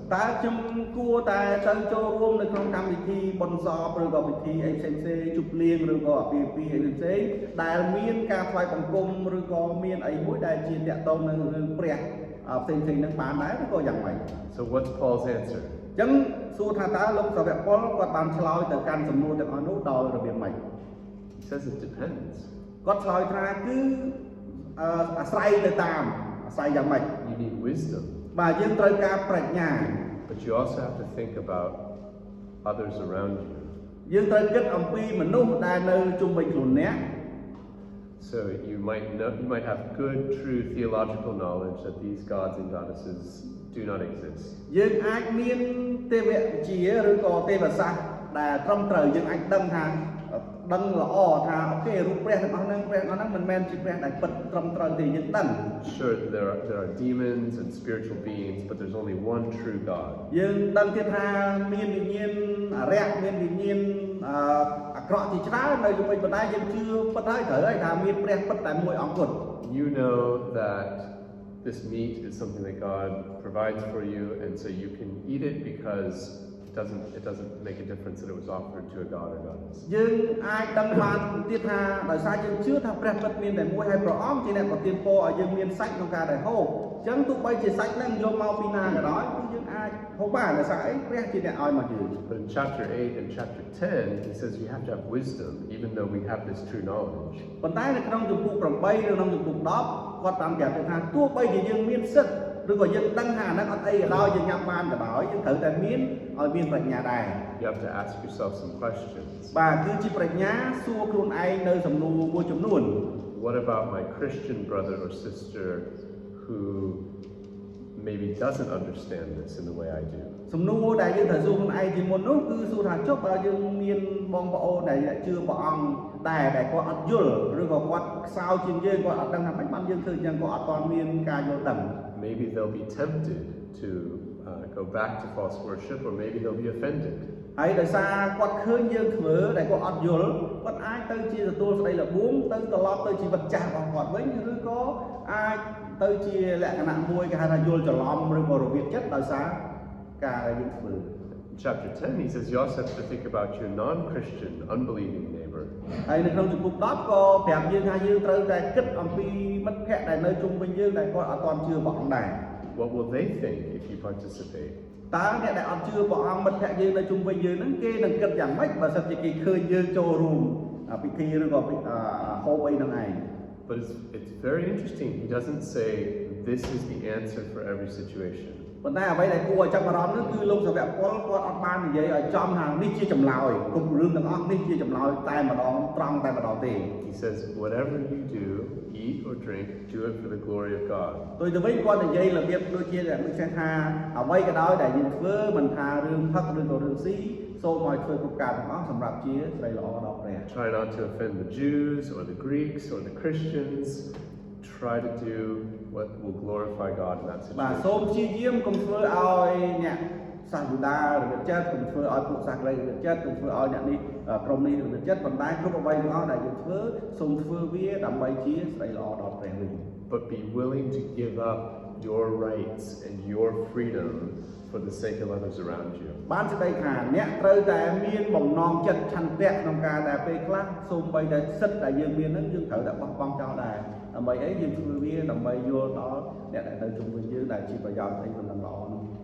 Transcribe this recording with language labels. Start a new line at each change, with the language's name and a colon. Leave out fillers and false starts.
Khmer: តើខ្ញុំគួរតែទៅចូលរួមនៅក្នុងកម្មវិធីបុណ្យសពឬក៏ពិធីអីផ្សេងៗជប់លៀងឬក៏អាពាហ៍ពិពាហ៍អីផ្សេងៗដែលមានការថ្វាយបង្គំឬក៏មានអីមួយដែលជាតាក់ទងនឹងរឿងព្រះផ្សេងៗនឹងបានដែរឬក៏យ៉ាងម៉េច
English: So what's Paul's answer?
Khmer: អញ្ចឹងសួរថាតើលោកសាវកប៉ុលគាត់បានឆ្លើយទៅកាន់សំណួរទាំងអស់នោះដោយរបៀបម៉េច
English: He says it depends.
Khmer: គាត់ឆ្លើយថាគឺអាស្រ័យទៅតាមអាស្រ័យយ៉ាងម៉េច
English: You need wisdom.
Khmer: បាទយើងត្រូវការប្រាជ្ញា
English: But you also have to think about others around you.
Khmer: យើងត្រូវគិតអំពីមនុស្សដែលនៅជុំវិញខ្លួនអ្នក
English: So you might have good, true theological knowledge that these gods and goddesses do not exist.
Khmer: យើងអាចមានទេវវិជ្ជាឬក៏ទេវសាស្ត្រដែលត្រឹមត្រូវយើងអាចដឹងថាដឹងល្អថាអូខេរូបព្រះទាំងអស់ហ្នឹងមិនមែនជាព្រះដែលពិតត្រឹមត្រូវទេយើងដឹង
English: Sure, there are demons and spiritual beings, but there's only one true God.
Khmer: យើងដឹងទៀតថាមានវិញ្ញាណអារក្សមានវិញ្ញាណអាក្រក់ជាច្រើននៅជុំវិញបណ្ដាយើងជឿពិតហើយត្រូវហើយថាមានព្រះពិតតែមួយអង្គគត់
English: You know that this meat is something that God provides for you, and so you can eat it because it doesn't make a difference that it was offered to a god or goddess.
Khmer: យើងអាចដឹងបានទៀតថាដោយសារយើងជឿថាព្រះពិតមានតែមួយហើយព្រះអង្គជាអ្នកប្រទានពរឲ្យយើងមានសាច់ក្នុងការដែលហូបអញ្ចឹងទោះបីជាសាច់ហ្នឹងយកមកពីណាក៏ដោយគឺយើងអាចហូបបានដោយសារអីព្រះជាអ្នកឲ្យមកយើង
English: But in chapter 8 and chapter 10, he says you have to have wisdom, even though we have this true knowledge.
Khmer: ប៉ុន្តែនៅក្នុងជំពូក8ឬក្នុងជំពូក10គាត់បានប្រាប់ថាទោះបីជាយើងមានសិទ្ធិឬក៏យើងដឹងថាអាហ្នឹងអត់អីក៏ដោយយើងញ៉ាំបានក៏ដោយយើងត្រូវតែមានឲ្យមានប្រាជ្ញាដែរ
English: You have to ask yourself some questions.
Khmer: បាទគឺជាប្រាជ្ញាសួរខ្លួនឯងនៅសំណួរមួយចំនួន
English: What about my Christian brother or sister who maybe doesn't understand this in the way I do.
Khmer: សំណួរដែលយើងត្រូវសួរខ្លួនឯងជាមុននោះគឺសួរថាចុះបើយើងមានបងប្អូនដែលជឿព្រះអង្គដែលគាត់អត់យល់ឬក៏គាត់ខ្សោយជាងយើងគាត់អត់ដឹងថាម៉េចបានយើងធ្វើអញ្ចឹងគាត់អត់ទាន់មានការយល់ដឹង
English: Maybe they'll be tempted to go back to false worship, or maybe they'll be offended.
Khmer: ហើយដោយសារគាត់ឃើញយើងធ្វើដែលគាត់អត់យល់គាត់អាចទៅជាទទួលស្ដីល្បួងទៅត្រឡប់ទៅជីវិតចាស់របស់គាត់វិញឬក៏អាចទៅជាលក្ខណៈមួយគេហៅថាយល់ច្រឡំឬក៏របៀបចិត្តដោយសារការដែលយើងធ្វើ
English: Chapter 10, he says you also have to think about your non-Christian, unbelieving neighbor.
Khmer: ហើយនៅក្នុងជំពូក10ក៏ប្រាប់យើងថាយើងត្រូវតែគិតអំពីមិត្តភក្តិដែលនៅជុំវិញយើងដែលគាត់អត់ទាន់ជឿព្រះអង្គដែរ
English: What will they think if you participate?
Khmer: តើអ្នកដែលអត់ជឿព្រះអង្គមិត្តភក្តិយើងនៅជុំវិញយើងហ្នឹងគេនឹងគិតយ៉ាងម៉េចបើសិនជាគេឃើញយើងចូលរួមពិធីឬក៏ហូបអីហ្នឹងឯង
English: But it's very interesting. He doesn't say this is the answer for every situation.
Khmer: ប៉ុន្តែអ្វីដែលគួរឲ្យចាប់អារម្មណ៍នោះគឺលោកសាវកពលគាត់អត់បាននិយាយឲ្យចំថានេះជាចម្លើយគុំរឿងទាំងអស់នេះជាចម្លើយតែម្ដងត្រង់តែម្ដងទេ
English: He says whatever you do, eat or drink, do it for the glory of God.
Khmer: ដោយទៅវិញគាត់និយាយរបៀបដូចជាដូចថាអ្វីក៏ដោយដែលយើងធ្វើមិនថារឿងផឹកឬក៏រឿងស៊ីសូមឲ្យធ្វើគ្រប់ការទាំងអស់សម្រាប់ជាស្រីល្អដល់ព្រះ
English: Try not to offend the Jews or the Greeks or the Christians. Try to do what will glorify God in that
Khmer: បាទ
English: situation.
Khmer: សូមព្យាយាមកុំធ្វើឲ្យអ្នកសាសយូដារបៀបចិត្តកុំធ្វើឲ្យពួកសាសក្រីរបៀបចិត្តកុំធ្វើឲ្យអ្នកនេះក្រុមនេះរបៀបចិត្តប៉ុន្តែគ្រប់អ្វីទាំងអស់ដែលយើងធ្វើសូមធ្វើវាដើម្បីជាស្រីល្អដល់ព្រះវិញ
English: But be willing to give up your rights and your freedom for the sake of others around you.
Khmer: បានសេចក្តីថាអ្នកត្រូវតែមានបំណងចិត្តឆន្ទៈក្នុងការដែលពេលខ្លះសូម្បីតែសិទ្ធិដែលយើងមានហ្នឹងយើងត្រូវតែបោះបង់ចោលដែរដើម្បីអីយើងធ្វើវាដើម្បីយល់ដល់អ្នកដែលនៅជុំវិញយើងដែលជាប្រយោជន៍អីមិនល្អនោះ